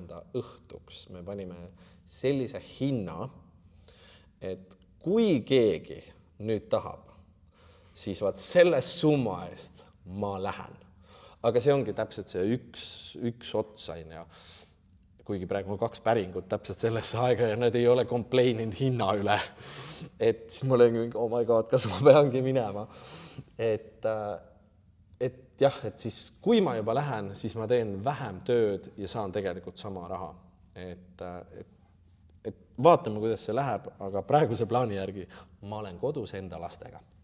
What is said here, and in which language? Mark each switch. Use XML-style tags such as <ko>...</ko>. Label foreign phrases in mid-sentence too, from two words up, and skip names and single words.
<et>õhtuks, me panime sellise hinna, et kui keegi nüüd tahab siis vaat selle summa eest ma lähen. Aga see ongi täpselt see üks ots, on ju. Kuigi praegu on 2 päringut täpselt sellesse aega ja nad ei ole complaininud hinna üle. Et siis ma olen,</et> <en>oh my god,</en> <et>kas ma peangi minema. Et jah, et siis kui ma juba lähen, siis ma teen vähem tööd ja saan tegelikult sama raha. Et vaatame, kuidas see läheb, aga praeguse plaani järgi ma olen kodus enda lastega.</et>